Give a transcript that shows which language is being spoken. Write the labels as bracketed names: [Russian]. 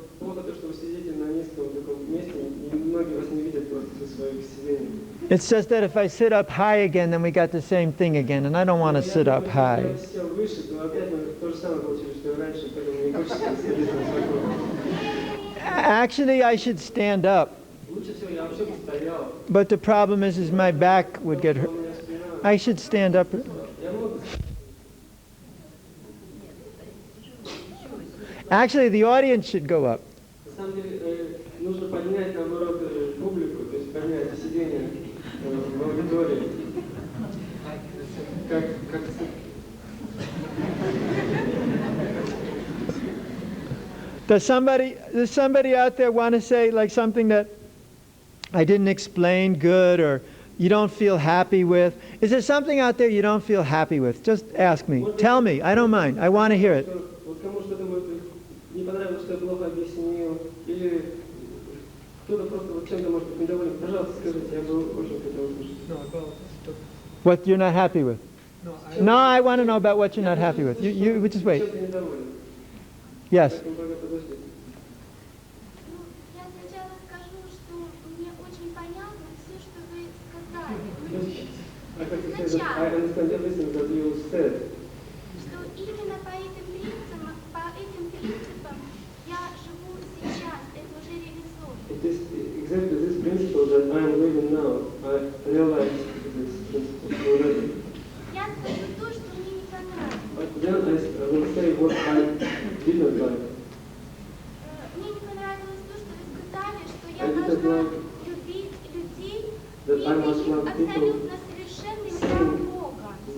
[Russian] Вот плохо то, что вы сидите на низком таком месте, и многие вас не видят просто со своих сидений. [English] It's just that if I sit up high again, then we got the same thing again, and I don't want to sit up high. [Russian] Я сел выше, то опять мы то же самое получили, что и раньше, поэтому не хочется сидеть на высоко. [English] Actually, I should stand up, [Russian] Лучше всего я вообще бы стоял. [English] but the problem is my back would get [Russian] У [English] hurt. [Russian] меня спина. [English] I should stand up. [Russian] Я мог бы. [English] Actually, the audience should go up. [Russian] На самом деле нужно поднять, наоборот, публику, то есть поднять сиденье в аудитории. Как [English] Does somebody out there want to say like something that I didn't explain good or you don't feel happy with? Is there something out there you don't feel happy with? Just ask me. Tell me. I don't mind. I want to hear it. [Russian] Вот кому что-то не понравилось, что я плохо объяснил, или кто-то просто вот чем-то может быть недоволен, пожалуйста, скажите, я бы очень хотел услышать. [English] What you're not happy with? No, I want to know about what you're not happy with. You just wait. [Russian] Чем ты недоволен? [English] Yes. [Russian] Поэтому пока подожди. Ну, я сначала скажу, что мне очень понятно все, что вы сказали. [English] I have to say that I understand everything that you said. [Russian] Что именно по этим принципам я живу сейчас, это уже реализовано. [English] It is exactly this principle that I am living now. I realize this principle already. [Russian] Я скажу то, что мне не понравилось. [English] But then I will say what I didn't like. [Russian] Мне не понравилось то, что вы сказали, что я [English] I didn't [Russian] должна [English] like [Russian] любить людей, [English] that I must [Russian] видя их [English] love people [Russian] абсолютно совершенными как Бога.